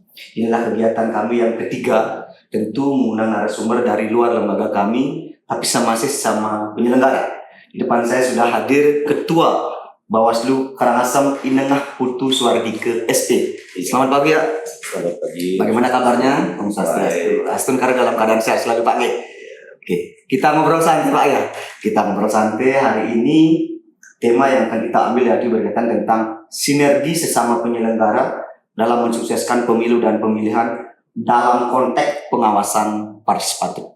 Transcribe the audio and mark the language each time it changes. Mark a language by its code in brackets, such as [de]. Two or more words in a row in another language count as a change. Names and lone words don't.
[id] Inilah kegiatan kami yang ketiga, tentu mengundang narasumber dari luar lembaga kami, tapi masih sama penyelenggara. Di depan saya sudah hadir Ketua Bawaslu Karangasem Inengah Putu Suardike SP. Selamat pagi ya. Selamat pagi. Bagaimana kabarnya? [sa] Om Swastiastu. [id] Astun karena dalam keadaan sehat selalu Pak Ge. Oke, kita ngobrol santai Pak ya. Kita ngobrol santai hari ini. Tema yang akan kita ambil yaitu berkaitan tentang sinergi sesama penyelenggara dalam mensukseskan pemilu dan pemilihan dalam konteks pengawasan partisipatif.